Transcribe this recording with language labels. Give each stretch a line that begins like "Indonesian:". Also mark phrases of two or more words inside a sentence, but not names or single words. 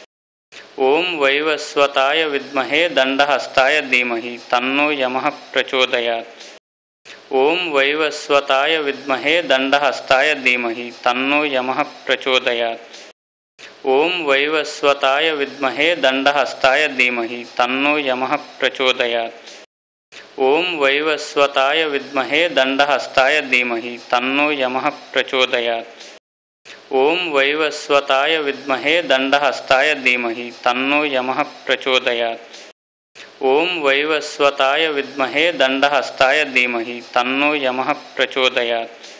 Sanskrit: ओं वैवस्वताय विद्महे दण्डहस्ताय धीमहि तन्नो यमः प्रचोदयात्। ओं वैवस्वताय विद्महे दण्डहस्ताय धीमहि तन्नो यमः प्रचोदयात्। ओं वैवस्वताय विद्महे दण्डहस्ताय धीमहि तन्नो यमः प्रचोदयात्। ఓం వైవస్వతాయ విద్మహే దండహస్తాయ ధీమహి తన్నో యమః ప్రచోదయాత్. ఓం వైవస్వతాయ విద్మహే దండహస్తాయ ధీమహి తన్నో యమః ప్రచోదయాత్. ఓం వైవస్వతాయ విద్మహే దండహస్తాయ ధీమహి తన్నో యమః ప్రచోదయాత్.